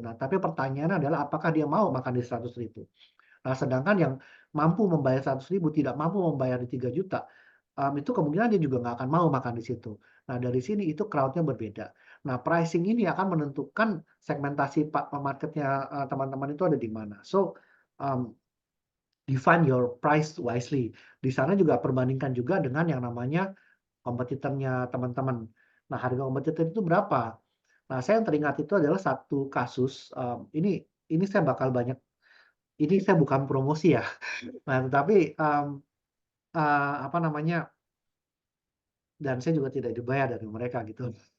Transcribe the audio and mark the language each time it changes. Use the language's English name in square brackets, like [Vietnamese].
[Indonesian] Nah, tapi pertanyaannya adalah apakah dia mau makan di 100.000? Nah, sedangkan yang mampu membayar 100.000 tidak mampu membayar di 3 juta, itu kemungkinan dia juga nggak akan mau makan di situ. Nah, dari sini itu crowd-nya berbeda. Nah, pricing ini akan menentukan segmentasi market-nya, teman-teman itu ada di mana. [English] So, mmm, define your price wisely. [Indonesian] Di sana juga perbandingkan juga dengan yang namanya kompetitornya teman-teman. Nah, harga kompetitor itu berapa? Nah, saya yang teringat itu adalah satu kasus, ini saya bakal banyak ini saya bukan promosi ya. Nah, tetapi, apa namanya, dan saya juga tidak dibayar dari mereka gitu.